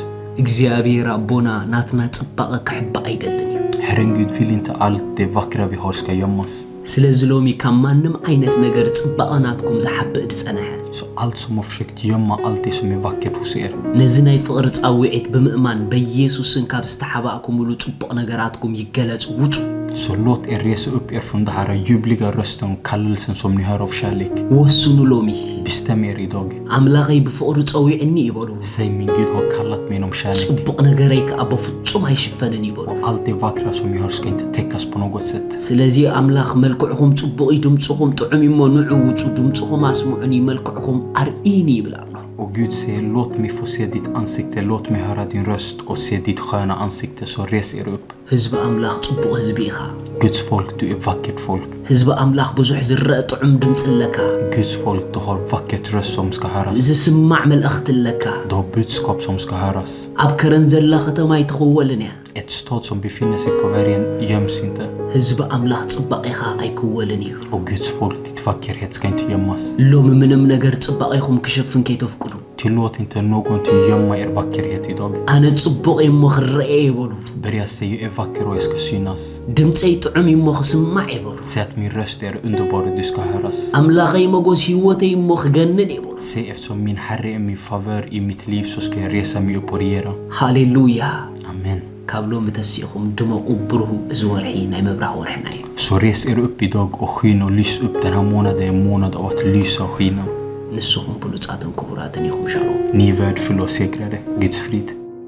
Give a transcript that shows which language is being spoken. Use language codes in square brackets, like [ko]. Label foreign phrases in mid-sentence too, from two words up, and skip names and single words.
[ti] እግዚአብሔር አቦና ናትና ጽባቐ ከሕባ አይደለን. [sv] Herren Gud vill inte allt det vackra vi har ska gömmas. [ti] ስለዚህ ሎሚ ካብ ማንም ዓይነት ነገር ጽባቐናትኩም ዝሓብእ ድጸነሐ. [sv] Så allt som har försökt gömma allt det som är vackert hos er. [ti] ነዚ ናይ ፍቅሪ ጻውዒት ብምእማን በኢየሱስን ካብ ዝተሓባእኩምሉ ጽቡቕ ነገራትኩም ይገለጽ ውጡ. [sv] Så låt er resa upp er från det här ljuvliga rösten och kallelsen som ni hör av kärlek. [ti] ወስኑ ሎሚ [sv] Bestäm er idag. [ti] አምላኸይ ብፍቅሩ ፀዊዕኒ ይበሉ [sv] Säg min Gud har kallat mig inom kärlek. [ti] ጽቡቕ ነገረይ ከዓ በፍጹም ኣይሽፈንን ይበሉ [sv] Allt det vackra som jag har ska inte täckas på något sätt. [ti] ስለዚ አምላኽ መልክዕኹም ጽቡቕ ድምጽኹም ጥዑም እሞ ንዑ ውፁ ድምጽኹም አስምዑኒ መልክዕኹም አርኢኒ ይብላል [sv] Och Gud säger, låt mig få se ditt ansikte, låt mig höra din röst och se ditt sköna ansikte, så res er upp. [ti] ህዝቢ አምላኽ ጽቡቕ ህዝቢ ኢኻ [sv] Guds folk, du är vackert folk. [ti] ህዝቢ አምላኽ ብዙሕ ዝረአ ጥዑም ድምጽ ኣለካ [sv] Guds folk, du har vackert röst som ska höras. [ti] ዝስማዕ መልእኽቲ ኣለካ [sv] Du har budskap som ska höras. [ti] ኣብ ከረን ዘላ ከተማ ኣይትኽወልን እያ [sv] Ett stad som befinner sig på vägen göms inte. [ti] ህዝቢ አምላኽ ጽባቐ ኢኻ ኣይክወልን እዩ [sv] Och Guds folk, ditt vackerhet ska inte gömmas. [ti] ሎሚ ምንም ነገር ጽባቐ ኢኹም ክሸፍን ከይተፍቅዱ [sv] Tillåt inte någonting gömma er vackerhet idag. [ti] ኣነ ጽቡቕ እሞ ክረአ ይበሉ [sv] Börja säga, jag är vacker och jag ska synas. [ti] ድምፀይ ጥዑም እሞ ክስማዕ ይበሉ [sv] Säg att min röst är underbar och du ska höras. [ti] ኣምላኸይ መጎስ ህይወተይ እሞ ክገንን ይበሉ [sv] Säg, eftersom min Herre är min favör i mitt liv så ska jag resa mig upp och regera. [ti] ሃሌሉያ [sv] Amen. [ti] ካብ ሎሚ ተሲኹም ድመቁ ብሩህ እዚ ወርሒ ናይ መብራህ ወርሕና እዩ [sv] Så res er upp idag och skyn och lys upp. Den här månaden är en månad av att lysa och skina. [ti] ንስኹም ብሉፃትን ክቡራትን ኢኹም ሻሎም [sv] Ni är värdefulla och segrade. Guds frid.